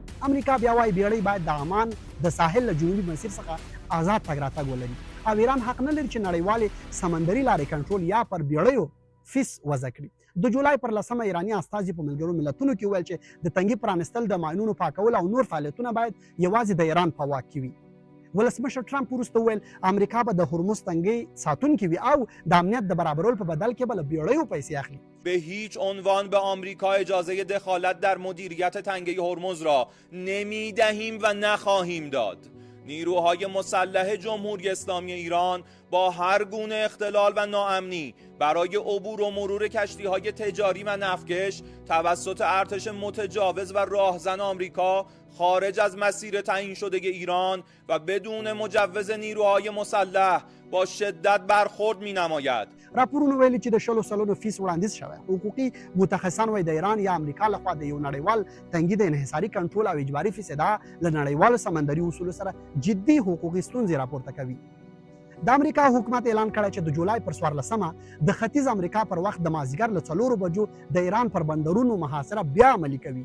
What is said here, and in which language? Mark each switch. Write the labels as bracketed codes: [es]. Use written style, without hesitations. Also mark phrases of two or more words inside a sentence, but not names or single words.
[ps] امریکا بیا وايي بیړۍ باید د عمان د ساحل له جنوبي مسیر څخه آزاد تګ راتګ ولري او ایران حق نه لري چې نړیوالې سمندري لارې کنټرول یا پر بیړیو فیس وضع کړي. د جولای پر 10 ایراني استازي په ملګرو ملتونو کې وویل چې د تنګي پرانستل، د ماینونو پاکول او نور فعالیتونه باید یوازې د ایران په واک کې وي. ولسمشر ټرمپ وروسته وویل امریکا به د هرمز تنګي ساتونکې وي او د امنیت د برابرولو په بدل کې به له بیړیو پیسې اخلي. [fa] به هیچ عنوان به آمریکا اجازه دخالت در مدیریت تنگه هرمز را نمیدهیم و نخواهیم داد. نیروهای مسلح جمهوری اسلامی ایران با هر گونه اختلال و ناامنی برای عبور و مرور کشتی‌های تجاری و نفتکش توسط ارتش متجاوز و راهزن آمریکا خارج از مسیر تعیین شده ایران و بدون مجوز نیروهای مسلح با شدت برخورد می‌نماید. [ps] راپورونه ویلي چې د 100% وړاندیز شوی. حقوقي متخصصان وايي د ایران یا امریکا لخوا د یو نړیوال تنګي د انحصاري کنټرول او اجباري فیصده له نړیوالو سمندري اصولو سره جدي حقوقي ستونزې راپورته کوي. د امریکا حکومت اعلان کړی چې د جولای پر 14 د ختیځ امریکا پر وخت د مازدیګر له 4 بجو د ایران پر بندرونو محاصره بیا عملي کوي.